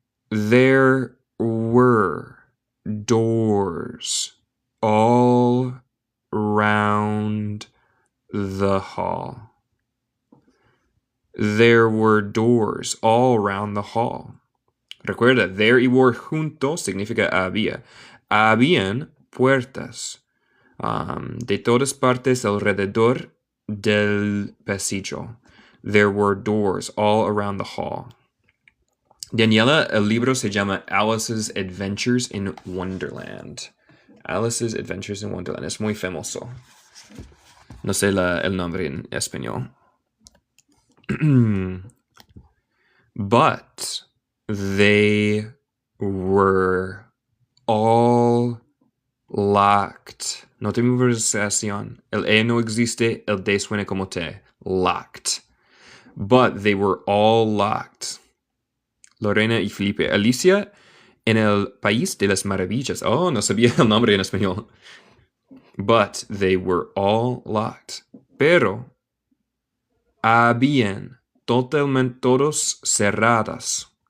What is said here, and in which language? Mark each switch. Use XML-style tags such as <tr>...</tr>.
<en>There were doors all round the hall. There were doors all round the hall.</en> <es>Recuerda, there y were junto significa había. Habían puertas de todas partes alrededor del pasillo.</es> <en>There were doors all around the hall.</en> <es>Daniela, el libro se llama Alice's Adventures in Wonderland. Alice's Adventures in Wonderland. Es muy famoso. No sé el nombre en español.</es> <en>But they were all locked.</en> <es>No te pronunciación. El E no existe, el D suena como T.</es> <en>Locked. But they were all locked.</en> <es>Lorena y Felipe. Alicia en el País de las Maravillas. Oh, no sabía el nombre en español.</es> <en>But they were all locked.</en> <es>Pero habían totalmente todos cerradas.</es>